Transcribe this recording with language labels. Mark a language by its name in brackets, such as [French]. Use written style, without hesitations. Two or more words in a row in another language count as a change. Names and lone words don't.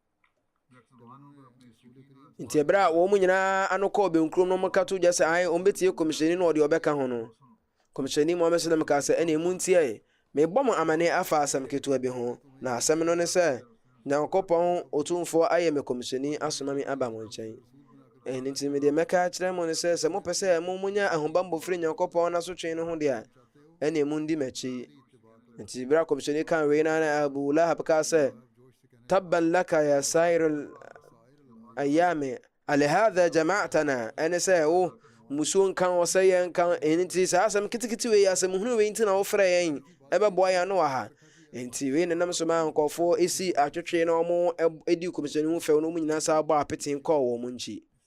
[Akan] nti ɛberɛ a wɔn nyinaa ano kɔɔ bɛnkurom no wɔka to gya sɛ ae wɔn bɛtie kɔmhyɛni no ɔde ɔbɛka ho no, kɔmhyɛni Muhammad sallam kaa sɛ ɛne mu ntie mebɔ mo amanneɛ afa asɛm ketewa bi ho, na asɛm no ne sɛ Nyankopɔn Otumfoɔ ayɛ me kɔmhyɛni asoma me aba mo nkyɛn. ɛno nti medeɛ mɛka kyerɛ mo ne sɛ mopɛ sɛ monya ahobammɔ firi Nyankopɔn n'asotwe no ho deɛ a ɛne mundi m'akyi. nti berɛ a kɔmhyɛni kan wei na Abu Lahab kaa sɛ [Arabic] تبا لك سائر اليوم ألهذا جمعتنا, [Akan] ɛne sɛ wo musuo nka wɔ sɛ yɛ nka. ɛno nti saa asɛm ketekete wei asɛm hunu wei nti na wofrɛ yɛn ɛbɛboa yɛn ano wɔ ha. nti wei nenam so ma nkɔfoɔ ɛsi atwetwe na ɔmo ɛdi kɔmhyɛni ho fɛw na ɔmo nyinaa saa bɔ apete kɔɔ wɔ mo nkyi.